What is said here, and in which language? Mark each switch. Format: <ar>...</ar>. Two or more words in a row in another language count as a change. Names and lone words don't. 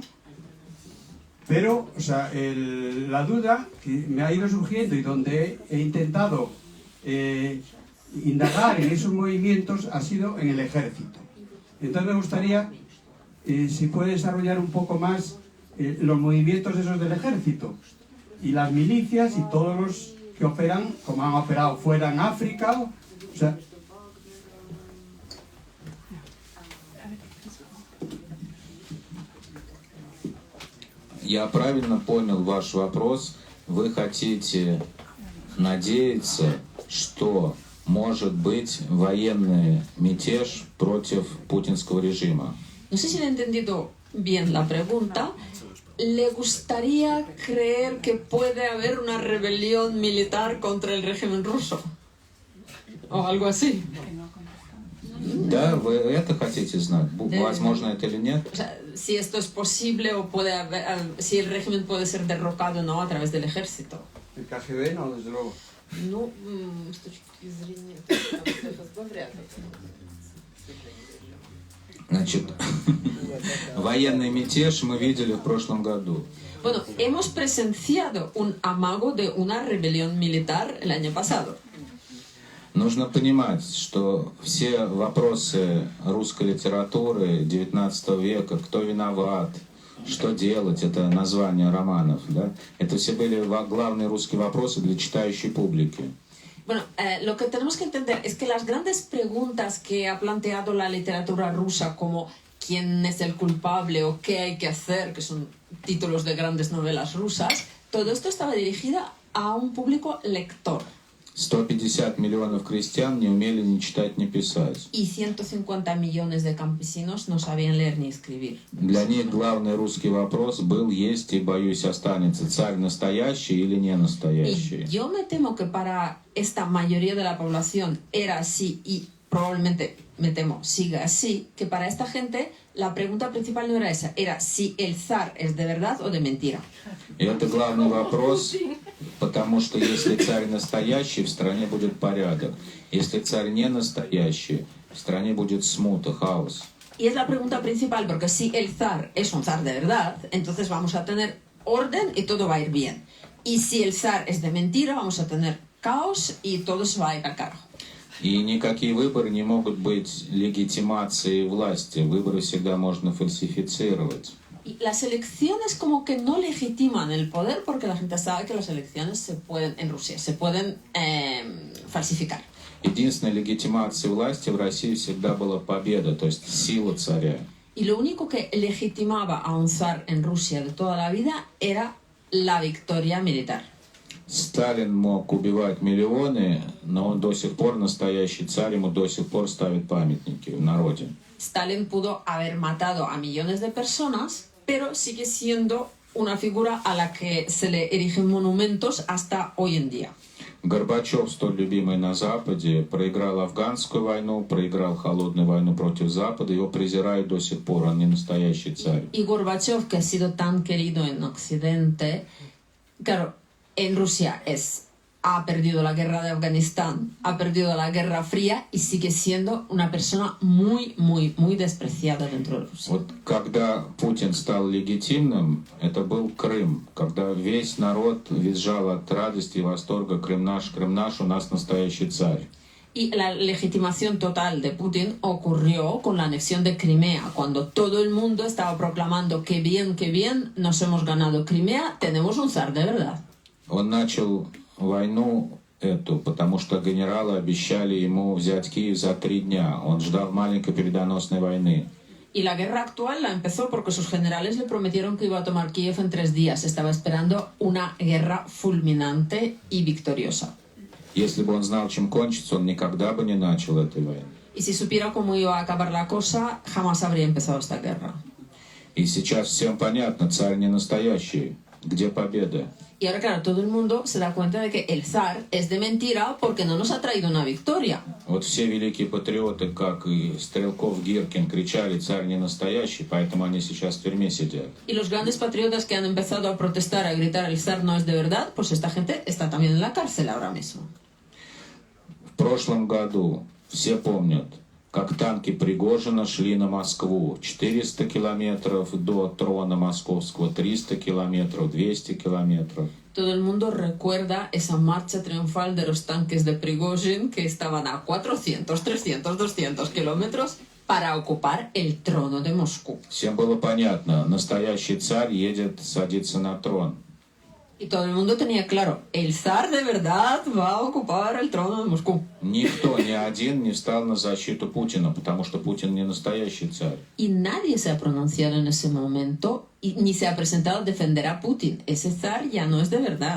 <es>Pero, la duda que me ha ido surgiendo y donde he intentado indagar en esos movimientos ha sido en el ejército. Entonces me gustaría, si puede desarrollar un poco más los movimientos esos del ejército y las milicias y todos los que operan, como han operado fuera en África,</es> <ru>Я правильно понял ваш вопрос. Вы хотите надеяться, что может быть военный мятеж против путинского режима?</ru> <es>No sé si le he entendido bien la pregunta. ¿Le gustaría creer que puede haber una rebelión militar contra el régimen ruso? O algo así.</es> <ru>Да, вы это хотите знать? Возможно это или нет?</ru> <es>O sea, si esto es posible o puede haber, si el régimen puede ser derrocado o no a través del ejército. el KGB no, desde luego.</es> <ru>Ну, с точки зрения вряд ли. Значит, военный мятеж мы видели в прошлом году.</ru> <es>Bueno, hemos presenciado un amago de una rebelión militar el año pasado.</es> <ru>Нужно понимать, что все вопросы русской литературы XIX века, кто виноват, что делать, это название романов, да? Это все были главные русские вопросы для читающей публики.</ru> <es>Bueno, lo que tenemos que entender es que las grandes preguntas que ha planteado la literatura rusa, como quién es el culpable o qué hay que hacer, que son títulos de grandes novelas rusas, todo esto estaba dirigida a un público lector.</es> <ru>150 миллионов крестьян не умели ни читать, ни писать.</ru> <es>Y 150 millones de campesinos no sabían leer ni escribir.</es> <ru>Для них главный русский вопрос был, есть и, боюсь, останется царь настоящий или не настоящий.</ru> <es>Y yo me temo que para esta mayoría de la población era así y probablemente, me temo, siga así, que para esta gente la pregunta principal no era esa, era si el zar es de verdad o de mentira.</es> <ru>И это главный вопрос, потому что если царь настоящий, в стране будет порядок. Если царь не настоящий, в стране будет смута, хаос.</ru> <es>Y es la pregunta principal, porque si el zar es un zar de verdad, entonces vamos a tener orden y todo va a ir bien. Y si el zar es de mentira, vamos a tener caos y todo se va a ir al carajo.</es> <ru>И никакие выборы не могут быть легитимацией власти. Выборы всегда можно фальсифицировать.</ru> <es>Y las elecciones como que no legitiman el poder porque la gente sabe que las elecciones se pueden, en Rusia, se pueden falsificar.</es> <ru>Единственной легитимацией власти в России всегда была победа, то есть сила царя.</ru> <es>Y lo único que legitimaba a un zar en Rusia de toda la vida era la victoria militar.</es> <ru>Сталин мог убивать миллионы, но он до сих пор настоящий царь, ему до сих пор ставят памятники в народе.</ru> <es>Stalin pudo haber matado a millones de personas, pero sigue siendo una figura a la que se le erigen monumentos hasta hoy en día.</es> <ru>Горбачев, столь любимый на Западе, проиграл афганскую войну, проиграл холодную войну против Запада, его презирают до сих пор, он не настоящий царь.</ru> <es>Y Gorbachev, que ha sido tan querido en Occidente, claro, en Rusia ha perdido la guerra de Afganistán, ha perdido la Guerra Fría y sigue siendo una persona muy, muy, muy despreciada dentro de Rusia.</es> <ru>Вот когда Путин стал легитимным, это был Крым, когда весь народ визжал от радости и восторга: Крым наш, у нас настоящий царь.</ru> <es>Y la legitimación total de Putin ocurrió con la anexión de Crimea, cuando todo el mundo estaba proclamando que bien, nos hemos ganado Crimea, tenemos un zar de verdad.</es> <ru>Он начал войну эту, потому что генералы обещали ему взять Киев за 3 дня. Он ждал маленькой передоносной войны.</ru> <es>Y la guerra actual la empezó porque sus generales le prometieron que iba a tomar Kiev en 3 días. Estaba esperando una guerra fulminante y victoriosa.</es> <ru>Если бы он знал, чем кончится, он никогда бы не начал этой войны.</ru> <es>Y si supiera cómo iba a acabar la cosa, jamás habría empezado esta guerra.</es> <ru>И сейчас всем понятно, царь не настоящий. Где победа?</ru> <es>Y ahora, claro, todo el mundo se da cuenta de que el zar es de mentira porque no nos ha traído una victoria.</es> <ru>Вот все великие патриоты, как и Стрелков, Гиркин, кричали: царь не настоящий, поэтому они сейчас в тюрьме сидят.</ru> <es>Y los grandes patriotas que han empezado a protestar, a gritar el zar no es de verdad, pues esta gente está también en la cárcel ahora mismo.</es> <ru>В прошлом году все помнят, как танки Пригожина шли на Москву. 400 километров до трона московского, 300 километров, 200 километров.</ru> <es>Todo el mundo recuerda esa marcha triunfal de los tanques de Prigozhin que estaban a 400, 300, 200 kilómetros para ocupar el trono de Moscú.</es> <ru>Всем было понятно, настоящий царь едет садиться на трон.</ru> <es>Y todo el mundo tenía claro, el zar de verdad va a ocupar el trono de Moscú.</es> <ru>Никто, ни один не встал на защиту Путина, потому что Путин не настоящий царь.</ru> <es>Y nadie se ha pronunciado en ese momento y ni se ha presentado a defender a Putin. Ese zar ya no es de verdad.</es>